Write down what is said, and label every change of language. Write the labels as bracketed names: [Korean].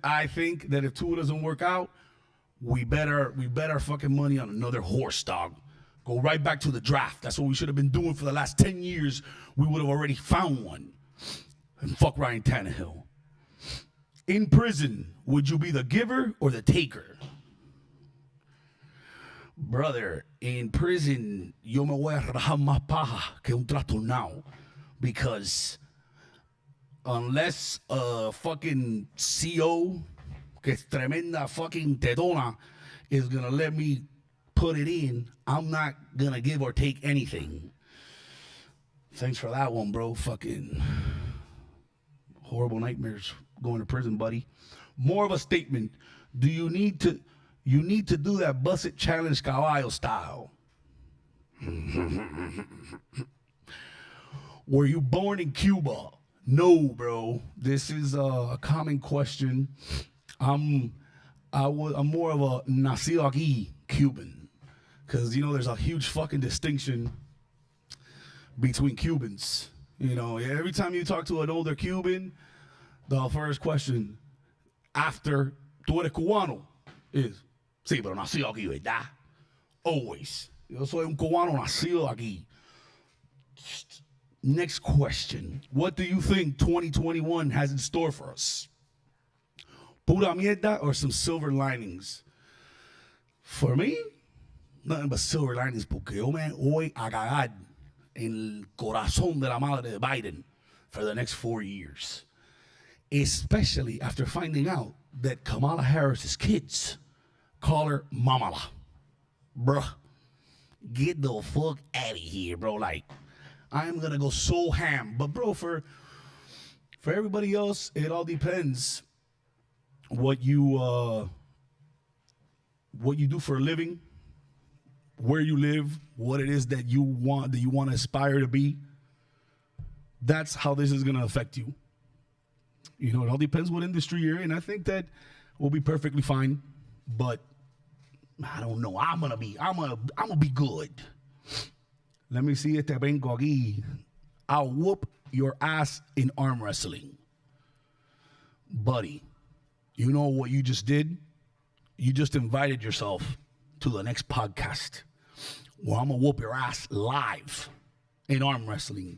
[English] I think that if Tua doesn't work out, we bet our fucking money on another horse, dog. Go right back to the draft. That's what we should have been doing for the last 10 years. We would have already found one. And fuck Ryan Tannehill. In prison, would you be the giver or the taker? Brother, in prison, [Spanish] yo me voy a rajar más paja que un trastornado. [English] Because unless a fucking CO, [Spanish] que es tremenda fucking tetona, [English] is going to let me put it in, I'm not going to give or take anything. Thanks for that one, bro. Fucking horrible nightmares going to prison, buddy. More of a statement. Do you need to do that Bust It Challenge Caballo style? Were you born in Cuba? No, bro. This is a common question. I'm more of a [Spanish] nacido aquí [English] Cuban. Because, there's a huge fucking distinction between Cubans. Every time you talk to an older Cuban, the first question after [Spanish] tú eres cubano [English] is, [Spanish] sí, pero nacido aquí, ¿verdad? [English] Always. [Spanish] Yo soy un cubano nacido aquí. [English] Next question. What do you think 2021 has in store for us? [Spanish] Pura mierda [English] or some silver linings? For me, nothing but silver linings, [Spanish] porque yo me voy a cagar en el corazón de la madre de Biden [English] for the next 4 years. Especially after finding out that Kamala Harris's kids call her Mamala. Bruh, get the fuck out of here, bro. Like, I'm gonna go so ham. But bro, for everybody else, it all depends what you do for a living, where you live, what it is that you want to aspire to be. That's how this is gonna affect you. You know, it all depends what industry you're in. I think that we'll be perfectly fine, but I don't know. I'm gonna be good. Let me see [Spanish] este vengo aquí. [English] I'll whoop your ass in arm wrestling. Buddy, you know what you just did? You just invited yourself to the next podcast where I'm gonna whoop your ass live in arm wrestling.